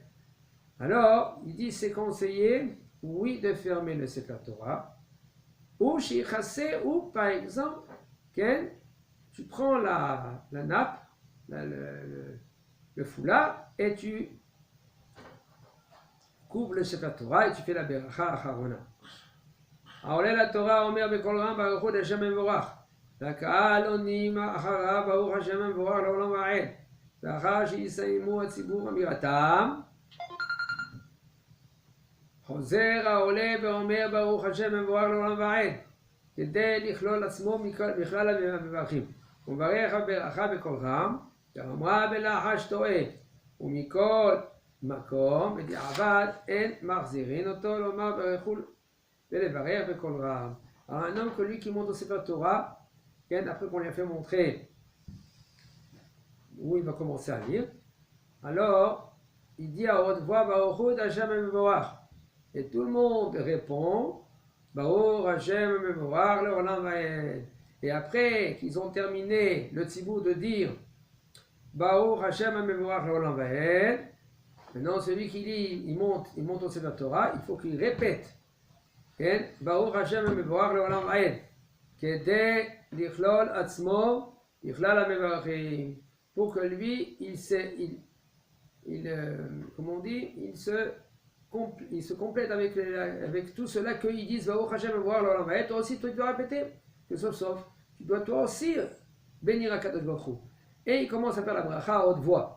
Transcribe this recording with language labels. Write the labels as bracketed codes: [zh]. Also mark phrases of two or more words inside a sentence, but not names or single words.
[fr] Alors il dit c'est conseillé, oui, de fermer le [he] ספר תורה, [fr] ou shichase, ou par exemple, tu prends la nappe, le foulard, et tu couvres le [he] ספר תורה [fr] et tu fais la [he] ברכה אחרונה. העולה לתורה אומר בקול רם ברוך הוא השם מבורך. והקהל עונים אחריו ברוך השם מבורך לעולם ועד. ואחר שיסיימו הציבור אמירתם, חוזר העולה ואומר ברוך השם מבורך לעולם ועד, כדי לכלול עצמו בכלל המברכים. הוא מברך הברכה בקול רם, שאמרה בלחש טועה, ומכל מקום בדיעבד אין מחזירין אותו לומר ברכו ולברך בקול רם. [fr] Alors un homme que lui qui monte au [he] ספר תורה, [fr] après qu'on lui a fait montrer où il va commencer à lire, alors il dit à haute voix [he] ברוך השם מבורך, [fr] et tout le monde répond [he] ברוך השם מבורך לעולם ועד. [fr] Et après qu'ils ont terminé le tzibur de dire [he] ברוך השם מבורך לעולם ועד, [fr] maintenant celui qui lit, il monte au [he] ספר תורה, [fr] il faut qu'il répète [he] ברוך השם מבורך לעולם ועד, כדי לכלול עצמו לכלל המברכים, [fr] pour que lui il se complète avec tout cela qu'ils disent [he] ברוך השם מבורך לעולם ועד. [fr] Toi aussi tu dois répéter que sauf tu dois toi aussi bénir [he] הקדוש ברוך הוא. [fr] et il commence à faire la bracha à haute voix.